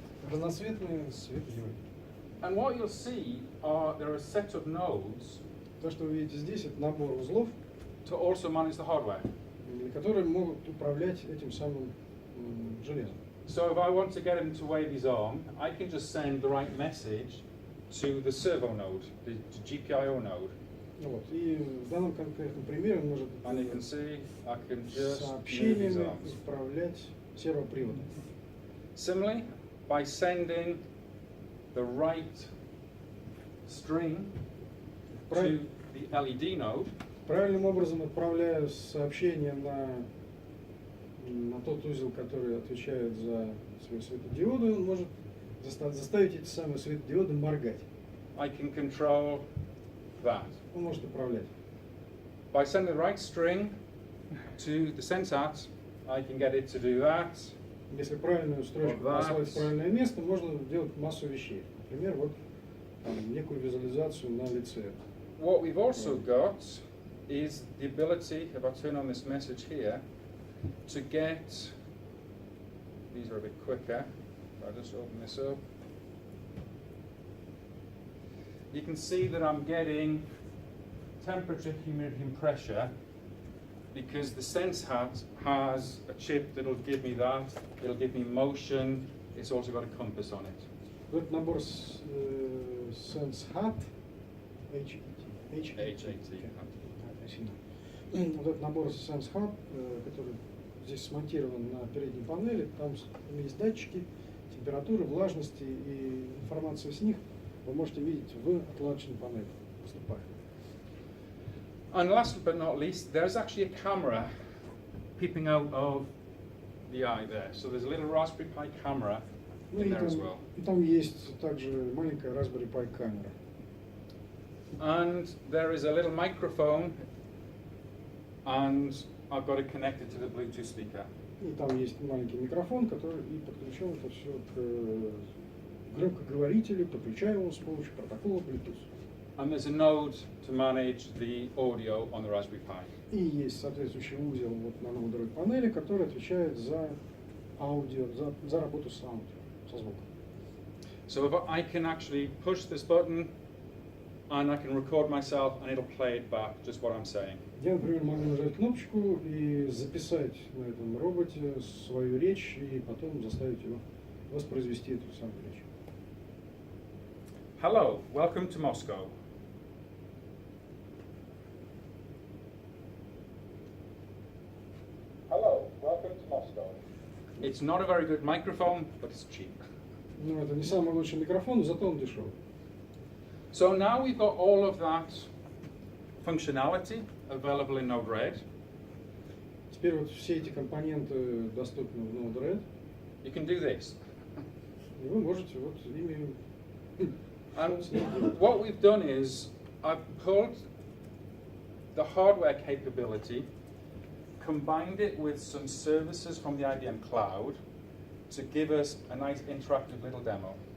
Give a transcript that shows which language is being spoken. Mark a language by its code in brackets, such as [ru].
[ru] Разноцветные светодиоды. [en] And what you'll see are there are a set of nodes [ru] То, что вы видите здесь, это набор узлов, [en] to also manage the hardware. [ru] которые могут управлять этим самым железом. [en] So if I want to get him to wave his arm, I can just send the right message to the servo node, the GPIO node. [ru] Вот. И в данном конкретном примере он может [en] And you can see I can just move his [ru] сообщениями [en] arms. [ru] управлять сервоприводом. [en] Similarly, by sending the right string to the LED node, [ru] Правильным образом отправляя сообщение на тот узел, который отвечает за свои светодиоды, он может заставить эти самые светодиоды моргать. [en] I can control that. [ru] Он может управлять. [en] By sending the right string to the SenseHat, I can get it to do that. [ru] Если правильную строчку послать в правильное место, можно делать массу вещей. Например, вот там, некую визуализацию на лице. [en] What we've also got is the ability, if I turn on this message here, to get, these are a bit quicker, if I just open this up, you can see that I'm getting temperature, humidity and pressure because the SenseHat has a chip that'll give me that, it'll give me motion, it's also got a compass on it. [ru] Вот набор SenseHat, Вот этот набор SenseHat, который здесь смонтирован на передней панели, там есть датчики температуры, влажности и информацию с них вы можете видеть в отладочной панели. Поступая. [en] And last but not least, there's actually a camera peeping out of the eye there. So there's a little Raspberry Pi camera in there as well. [ru] И там есть также маленькая Raspberry Pi камера. [en] And there is a little microphone, and I've got it connected to the Bluetooth speaker. [ru] И там есть маленький микрофон, который и подключен это все к громкоговорителю, подключаем его с помощью протокола Bluetooth. [en] And there's a node to manage the audio on the Raspberry Pi. [ru] И есть соответствующий узел вот на ноутбуковой панели, который отвечает за аудио, за работу с аудио, со звуком. [en] So if I can actually push this button, and I can record myself, and it'll play it back, just what I'm saying. [ru] Я, например, могу нажать кнопочку и записать на этом роботе свою речь, и потом заставить его воспроизвести эту самую речь. [en] Hello, welcome to Moscow. Hello, welcome to Moscow. It's not a very good microphone, but it's cheap. [ru] Ну, это не самый лучший микрофон, но зато он дешевый. [en] So now we've got all of that functionality available in Node-RED. [ru] Теперь вот все эти компоненты доступны в Node-RED. [en] You can do this. [ru] И вы можете вот ими [en] And what we've done is I've pulled the hardware capability, combined it with some services from the IBM cloud to give us a nice interactive little demo.